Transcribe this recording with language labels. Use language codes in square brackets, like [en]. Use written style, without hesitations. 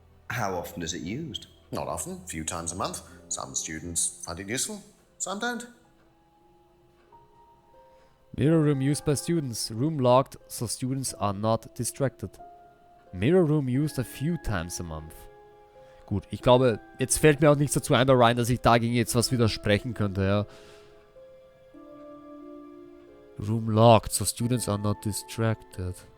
[en] How often is it used? Not often, a few times a month. Some students find it useful, some don't. Mirror room used by students. Room locked so students are not distracted. Mirror room used a few times a month. [de] Gut, ich glaube, jetzt fällt mir auch nichts dazu ein bei Ryan, dass ich dagegen jetzt was widersprechen könnte, ja. [en] Room locked so students are not distracted.